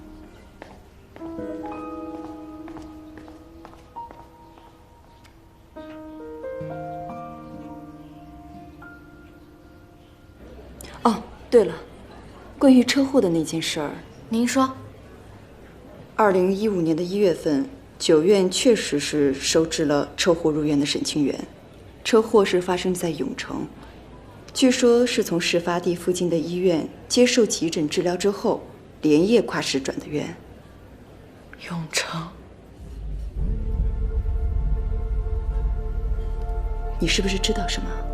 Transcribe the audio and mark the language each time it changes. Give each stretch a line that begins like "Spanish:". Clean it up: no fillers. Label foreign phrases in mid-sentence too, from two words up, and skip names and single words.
Chinese: 哦，对了，關於車禍的那件事兒，您說 2015年的1月份，9院確實是收治了車禍入院的沈清源。車禍是發生在永城，據說是從事發地附近的醫院接受急診治療之後，連夜跨市轉的院。永城，你是不是知道什麼？